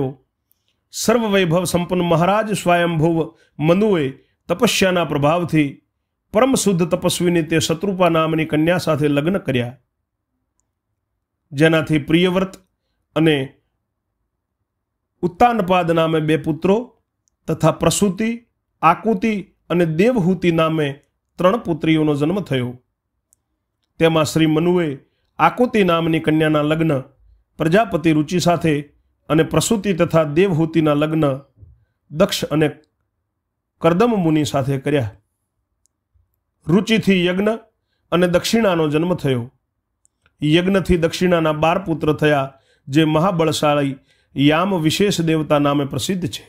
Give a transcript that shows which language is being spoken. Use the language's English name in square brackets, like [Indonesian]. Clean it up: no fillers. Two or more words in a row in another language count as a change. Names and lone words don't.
[Gujarati] સર્વવૈભવ સંપન્ન મહારાજ સ્વયંભુવ મનુએ તપસ્યાના પ્રભાવથી પરમ શુદ્ધ તપસ્વીની તે શત્રુપા નામની કન્યા સાથે લગ્ન કર્યા, જેનાથી પ્રિયવ્રત અને ઉત્તાનપાદ નામે 2 પુત્રો તથા પ્રસૂતિ, આકુતિ અને દેવહૂતિ નામે 3 પુત્રીઓનો જન્મ થયો। તેમાં શ્રી મનુએ આકુતિ નામની કન્યાના લગ્ન પ્રજાપતિ રુચિ સાથે અને પ્રસૂતિ તથા દેવહૂતિના લગ્ન દક્ષ અને કર્દમ મુનિ સાથે કર્યા. રુચિથી યજ્ઞ અને દક્ષિણાનો જન્મ થયો. યજ્ઞથી દક્ષિણાના 12 પુત્ર થયા, જે મહાબળશાળી યામ વિશેષ દેવતા નામે પ્રસિદ્ધ છે.